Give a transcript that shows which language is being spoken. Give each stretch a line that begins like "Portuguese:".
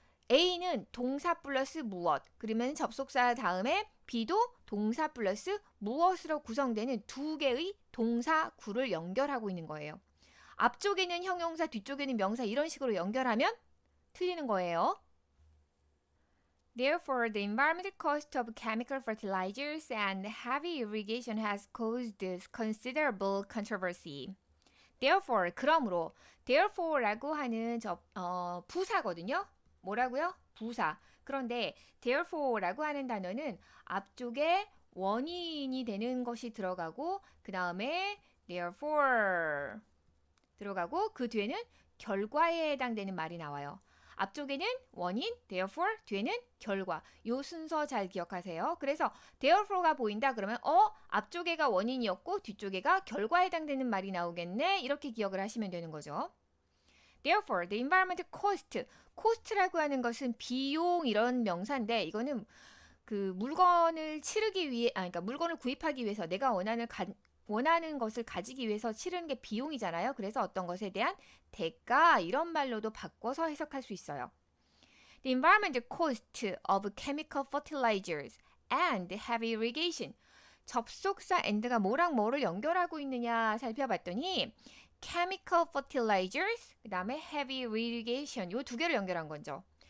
Korean: A는 동사 플러스 무엇, 그러면 접속사 다음에 B도 동사 플러스 무엇으로 구성되는 두 개의 동사구를 연결하고 있는 거예요. 앞쪽에는 형용사, 뒤쪽에는 명사 이런 식으로 연결하면 틀리는 거예요.
English: Therefore, the environmental cost of chemical fertilizers and heavy irrigation has caused considerable controversy.
Korean: Therefore, 그러므로 therefore라고 하는 부사거든요. 뭐라고요? 부사. 그런데 therefore라고 하는 단어는 앞쪽에 원인이 되는 것이 들어가고 그 다음에 therefore 들어가고 그 뒤에는 결과에 해당되는 말이 나와요. 앞쪽에는 원인, therefore, 뒤에는 결과. 요 순서 잘 기억하세요. 그래서 therefore가 보인다 그러면 앞쪽에가 원인이었고 뒤쪽에가 결과에 해당되는 말이 나오겠네. 이렇게 기억을 하시면 되는 거죠.
English: Therefore, the environmental cost.
Korean: cost라고 하는 것은 비용 이런 명사인데 이거는 그 물건을 치르기 위해 그러니까 물건을 구입하기 위해서 내가 원하는 것을 가지기 위해서 치르는 게 비용이잖아요. 그래서 어떤 것에 대한 대가 이런 말로도 바꿔서 해석할 수 있어요.
English: The environmental cost of chemical fertilizers and heavy irrigation.
Korean: 접속사 and가 뭐랑 뭐를 연결하고 있느냐 살펴봤더니 chemical fertilizers, 그 다음에 heavy irrigation 요 두 개를 연결한 거죠.